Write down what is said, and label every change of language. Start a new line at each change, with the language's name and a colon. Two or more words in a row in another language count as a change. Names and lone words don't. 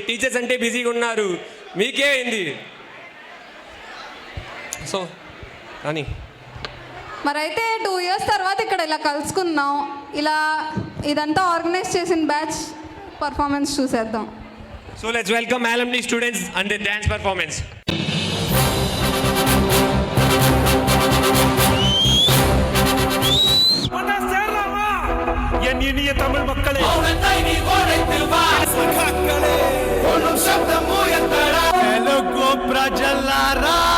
Telugu: టీచర్స్ అంటే బిజీగా ఉన్నారు, మీకే అయింది. సో అని మరైతే 2 years తర్వాత ఇక్కడ ఇలా కలుసుకున్నాం. ఇలా ఇదంతా ఆర్గనైజ్ చేసిన
English: batch performance
Telugu: చూసేద్దాం.
English: so let's welcome alumni students and the dance performance.
Tamil: என் இனிய தமிழ் மக்களே,
Telugu: తెలుగు ప్రజలారా,